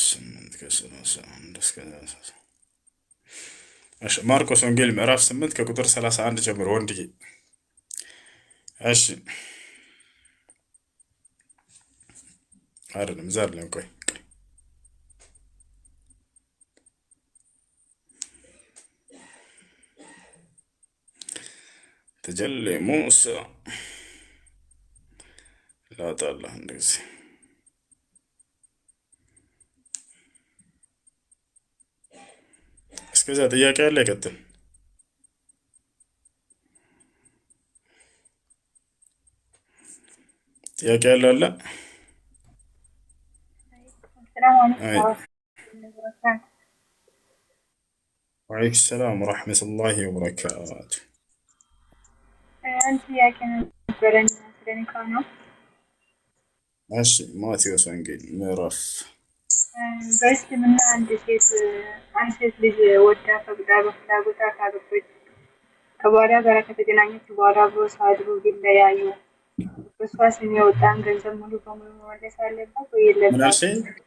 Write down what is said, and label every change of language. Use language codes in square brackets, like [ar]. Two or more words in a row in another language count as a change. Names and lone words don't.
[am] 8:31 እስከ 30 እሺ ማርቆስ ወንጌል ምዕራፍ 8 ከቁጥር 31 ጀምሮ ወንድዬ። እሺ አይደለም ዛሬ ላይ ቆይ [ar] تجلي موسى لا تعالى እንደዚህ [am] እስከዛ ጥያቄ አለ ይቀጥል። ጥያቄ አለ አለ [ar] وعليكم السلام ورحمة الله وبركاته. [am] አንተ ጥያቄ ነበረኝ ስለኒካ ነው። እሺ ማቴዎስ ወንጌል ምዕራፍ በእስልምና አንድ ሴት ልጅ ወዳ ፈቅዳ በፍላጎቷ ካገባች ከባሏ ጋር ከተገናኘች በኋላ አብሮ ሳድሩ ቢለያዩ በሷ ስም የወጣን ገንዘብ ሙሉ በሙሉ መመለስ አለባት ወይ የለባትም?